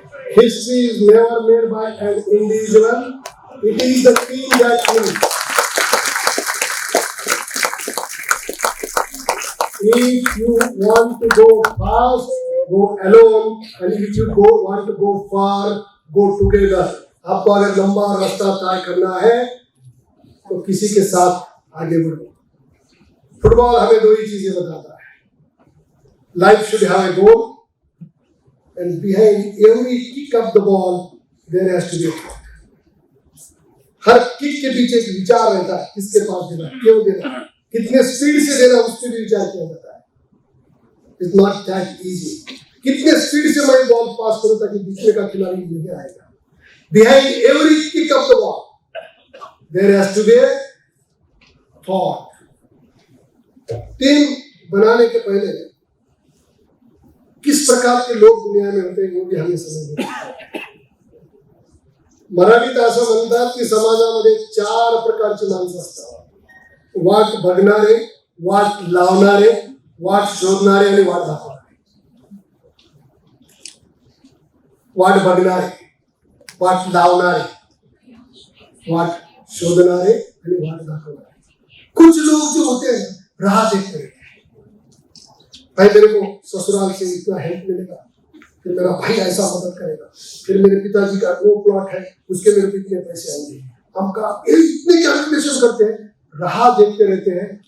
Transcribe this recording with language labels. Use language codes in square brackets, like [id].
[en] History is never made by an individual, it is the team that wins. If you want to go fast, go alone, and if you want to go far, go together. [hi] आपको अगर लंबा रास्ता तय करना है तो किसी के साथ आगे बढ़ो। फुटबॉल हमें दो ही चीजें बताता है, [en] Life should have a goal and behind every kick of the ball there has to be a thought. [hi] हर kick के पीछे एक विचार रहता है, किसके पास देना, क्यों देना, कितने स्पीड से देना, उस पर भी विचार किया जाता है। [en] It's not that easy. [hi] कितने स्पीड से मैं बॉल पास करूं ताकि दूसरे का खिलाड़ी नहीं आएगा। [en] Behind every kick of the ball there has to be a thought. [hi] Team बनाने के पहले किस प्रकार के लोग दुनिया में होते हैं वो भी हमें समझना है। [mr] मराठीत असं म्हणतात की समाजामध्ये 4 प्रकारची माणसं असतात, वाट बघणारे, वाट लावणारे, वाट शोधणारे आणि वाट दाखवणारे। वाट बघणारे, वाट लावणारे, वाट शोधणारे आणि वाट दाखवणारे। [hi] कुछ लोग जो होते हैं राह देखते हैं, भाई मेरे को ससुराल से इतना हेल्प मिलेगा, फिर मेरा भाई ऐसा मदद करेगा, फिर मेरे पिताजी का वो प्लॉट है उसके मेरे को इतने पैसे आएंगे। हम का इतने कैलकुलेशन करते हैं, राह देखते रहते हैं।